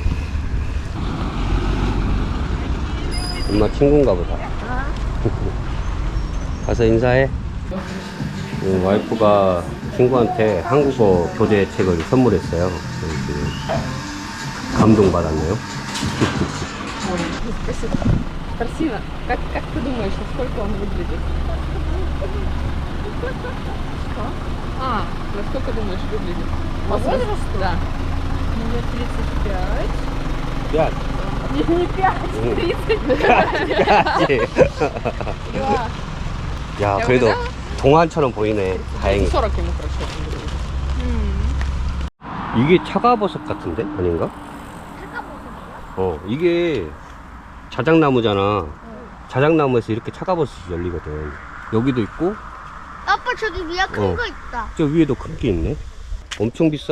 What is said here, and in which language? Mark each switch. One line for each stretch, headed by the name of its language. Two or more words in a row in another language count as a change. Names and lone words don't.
Korean: 엄마 친구인가 보다. 가서 인사해. 와이프가 친구한테 한국어 교재 책을 선물했어요. 지금 감동받았네요.
Russian: Красиво. Как ты думаешь, насколько он выглядит? Насколько думаешь выглядит? По возрасту? Да. Мне 35. 5. Не 5, 30.
Korean: 야, 그래도 동안처럼 보이네. 다행히.
Russian: 40 ему хорошо выглядит.
Korean: 이게 차가버섯 같은데? 아닌가? 이게 자작나무잖아. 자작나무에서 이렇게 차가버섯이 열리거든. 여기도 있고, 아빠 저기 위에 큰 거 있다. 저 위에도 큰 게 있네. 엄청 비싸.